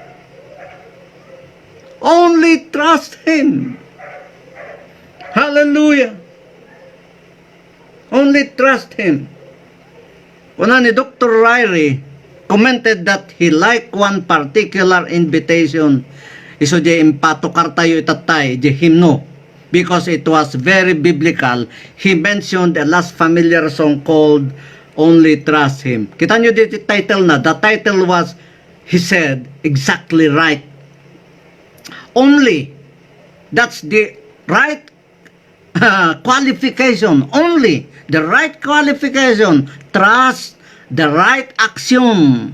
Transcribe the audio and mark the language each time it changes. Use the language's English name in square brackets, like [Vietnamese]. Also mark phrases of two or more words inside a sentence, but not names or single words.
[English] Only trust Him. Hallelujah. Only trust Him. [Iloko] Una ni [English] Dr. Ryrie commented that he liked one particular invitation. [Iloko] Iso di impatukar tayo itatay, di hymno. [English] Because it was very biblical. He mentioned a last familiar song called Only Trust Him. [Filipino] Kita nyo dito title na. [English] The title was, he said, exactly right. Only. That's the right qualification. Only. The right qualification. Trust the right action.